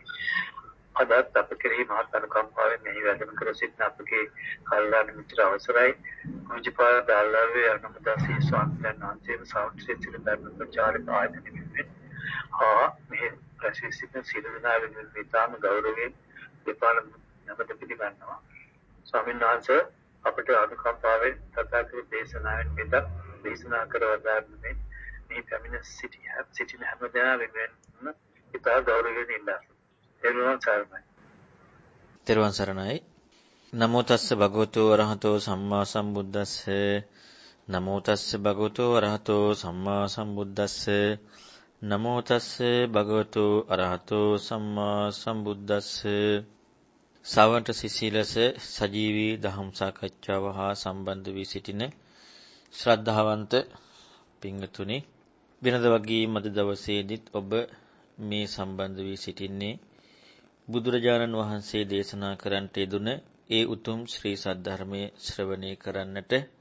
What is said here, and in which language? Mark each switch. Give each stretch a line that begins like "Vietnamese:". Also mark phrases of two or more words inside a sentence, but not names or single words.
Sinhala: අදත් අප කෙරෙහි මහත් අනුකම්පාවෙන් මෙහි වැඩම කර සිටින අපගේ කල්යාණ මිත්‍ර අවසරයි පූජ්‍යපාද දාල්ලාවේ අනුමදාසී ස්වාමීන් වහන්සේම සෞත්‍රික ධර්ම ප්‍රචාරක ආයතන වෙනුවෙන් මේ ප්‍රශස්තික සියලු දෙනා වෙනුවෙන් විතාම ගෞරවයෙන් දෙපාර නමත පිළිගන්නවා. ස්වාමීන් වහන්සේ අපට අනුකම්පාවෙන් තථාගත දේශනාවෙන් මෙතක් දේශනා කරවදාන්නේ මේ පැමිණ සිටින හැම දෙනා වෙනුවෙන් ඉතා ගෞරවයෙන් ඉල්ලා තෙරුවන් සරණයි.
Pali: නමෝ තස්ස භගවතු වරහතෝ සම්මා සම්බුද්දස්ස. නමෝ තස්ස භගවතු වරහතෝ සම්මා සම්බුද්දස්ස. නමෝ තස්ස භගවතු අරහතෝ සම්මා සම්බුද්දස්ස.
Sinhala: සවන්ත සිසිලස සජීවී දහම් සාකච්ඡාව හා සම්බන්ධ වී සිටින ශ්‍රද්ධාවන්ත පින්වතුනි, වෙනද වගේ මද දවසේදීත් ඔබ මේ සම්බන්ධ වී සිටින්නේ බුදුරජාණන් වහන්සේ දේශනා කරන්නට යෙදුන ඒ උතුම් ශ්‍රී සද්ධර්මයේ ශ්‍රවණය කරන්නට,